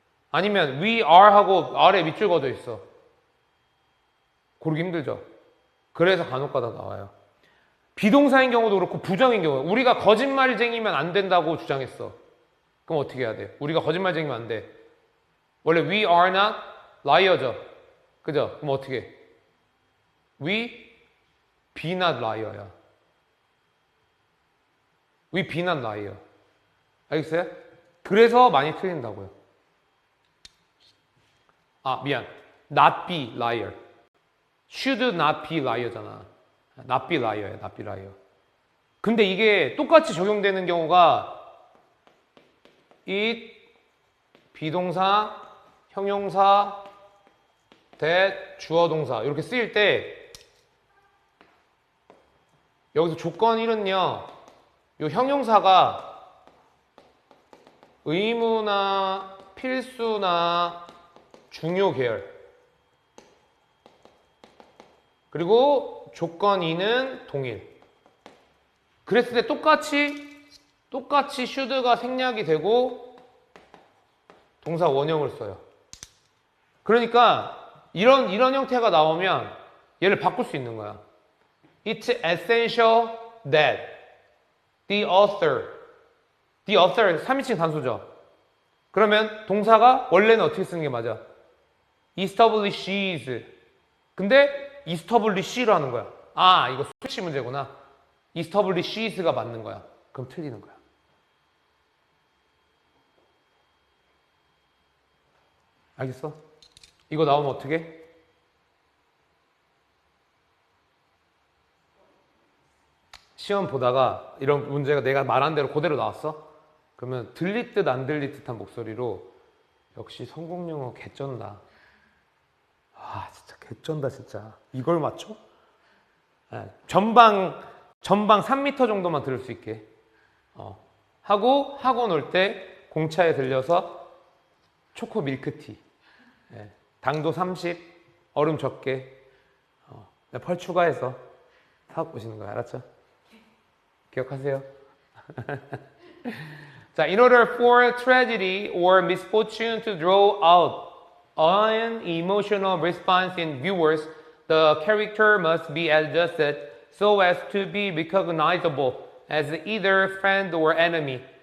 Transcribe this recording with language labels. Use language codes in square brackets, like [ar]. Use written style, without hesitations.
[ko] 아니면 [en] we are [ko] 하고 R에 밑줄 그어져 있어. 고르기 힘들죠. 그래서 간혹 가다 나와요. 비동사인 경우도 그렇고 부정인 경우. 우리가 거짓말쟁이면 안 된다고 주장했어. 그럼 어떻게 해야 돼? 우리가 거짓말쟁이면 안 돼. [en] 원래 we are not liar죠. [ko] 그죠? 그럼 어떻게 해? [en] We be not liar야. We be not liar. [ko] 알겠어요? 그래서 많이 틀린다고요. 아, 미안. [en] Not be liar. Should not be liar잖아. Not be liar야. Not be liar. [ko] 근데 이게 똑같이 적용되는 경우가 it, 비동사, 형용사, that, 주어 동사 이렇게 쓰일 때 여기서 조건 1은요. 요 형용사가 의무나 필수나 중요 계열. 그리고 조건 2는 동일. 그랬을 때 똑같이 should가 생략이 되고 동사 원형을 써요. 그러니까 이런 형태가 나오면 얘를 바꿀 수 있는 거야. [en] It's essential that the author [ko] 3인칭 단수죠. 그러면 동사가 원래는 어떻게 쓰는 게 맞아? establishes. 근데 establish로 하는 거야. 아, 이거 스위치 문제구나. establishes가 맞는 거야. 그럼 틀리는 거야. 알겠어? 이거 나오면 어떻게? 시험 보다가 이런 문제가 내가 말한 대로 그대로 나왔어? 그러면 들릴 듯 안 들릴 듯한 목소리로 역시 성공영어 개쩐다. 아, 진짜 개쩐다 진짜. 이걸 맞춰? 네, 전방 3m 정도만 들을 수 있게 하고 학원 올 때 공차에 들려서 초코 밀크티, 네, 당도 30, 얼음 적게, 펄 추가해서 사업 보시는 거예요. 알았죠? 기억하세요? [en] 자, in order for tragedy or misfortune to draw out an emotional response in viewers, the character must be adjusted so as to be recognizable as either friend or enemy.